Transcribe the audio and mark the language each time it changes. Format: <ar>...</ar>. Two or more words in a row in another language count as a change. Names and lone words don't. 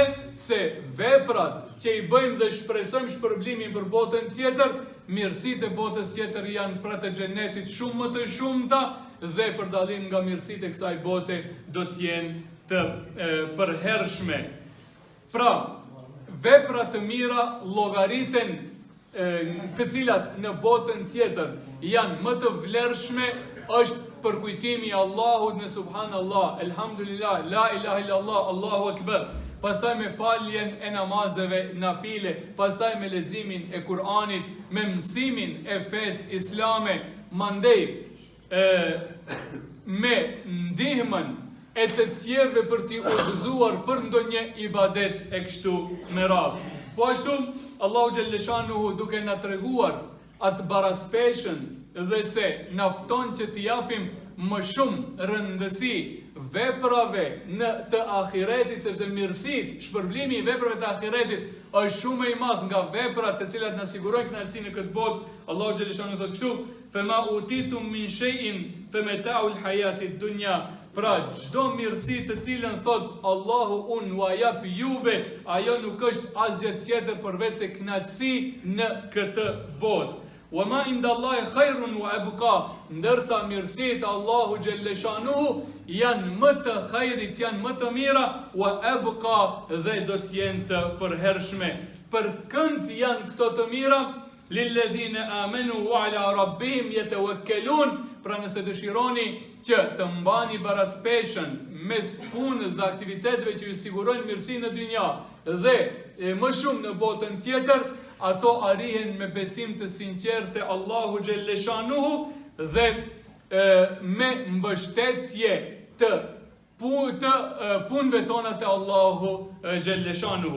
<sq>Se veprat që i bëjmë dhe shpresojmë shpërblimin për botën tjetër, mirësitë e botës tjetër janë pra të xhenetit shumë më të shumta dhe për dallim nga mirësitë e kësaj bote do të jenë të përhershme. Pra, veprat të mira llogariten të cilat në botën tjetër janë më të vlerëshme, është përkujtimi i Allahut në</sq> <ar>سبحان الله، الحمد لله, لا إله إلا الله، الله أكبر.</ar> <sq>Pastaj me faljen e namazeve nafile, pastaj me leximin e Kur'anit, me mësimin e fesë islame, mandej me ndihmën e të tjerëve për t'i udhëzuar për ndonjë ibadet e kështu me radhë. Po ashtu, Allahu Gjelleshanuhu duke na treguar atë baraspeshën dhe se na fton që t'i japim më shumë rëndësi veprave në të ahiretit, sepse mirësit, shpërblimi i veprave të ahiretit është shumë i madh nga veprat të cilat na sigurojnë kënaqësi në këtë botë. Allahu Gjelleshanuhu thotë kështu:</sq> <ar>"فما أوتيتم من شيء فمتاع الحياة الدنيا."</ar> <sq>Pra, çdo mirësi të cilën thot Allahu unë u jap juve, ajo nuk është asgjë tjetër përveç se kënaqësi në këtë botë.</sq> <ar>وما عند الله خير وأبقى,</ar> <sq>ndërsa mirësitë Allahu Gjelleshanuhu janë më të khairit, janë më të mira,</sq> <ar>وأبقى</ar> <sq>dhe do të jenë të përhershme. Për kënd janë këto të mira?</sq> <ar>للذين آمنوا وعلى ربهم يتوكلون.</ar> <sq>Pra nëse dëshironi që të mbani baraspeshën mes punës dhe aktiviteteve që ju sigurojnë mirësinë në dynja dhe më shumë në botën tjetër, ato arrihen me besim të sinqertë te Allahu Gjelleshanuhu dhe me mbështetje të punëve tona te Allahu Gjelleshanuhu.</sq>